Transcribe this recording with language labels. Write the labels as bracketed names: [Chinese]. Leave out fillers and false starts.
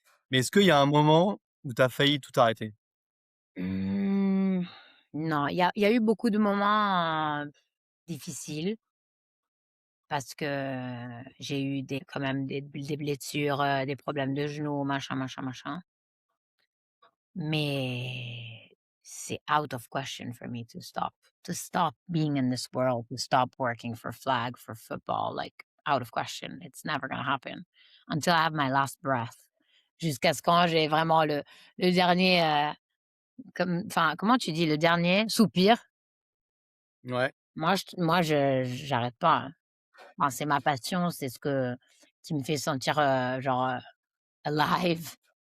[French] Mais est-ce qu'il y a un moment où tu as failli tout arrêter? Mmh, non, il y a eu beaucoup de moments, difficiles parce que j'ai eu des quand même des blessures, des problèmes de genoux, machin, machin, machin. Mais c'est [English] out of question for me to stop being in this world, to stop working for flag, for football, like, out of question. It's never gonna happen until I have my last breath. [French] Jusqu'à ce quand j'ai vraiment le dernier, comment tu dis? Le dernier soupir. Ouais. Moi, je j'arrête pas, hein. Enfin, c'est ma passion, c'est ce qui me fait sentir, genre, alive.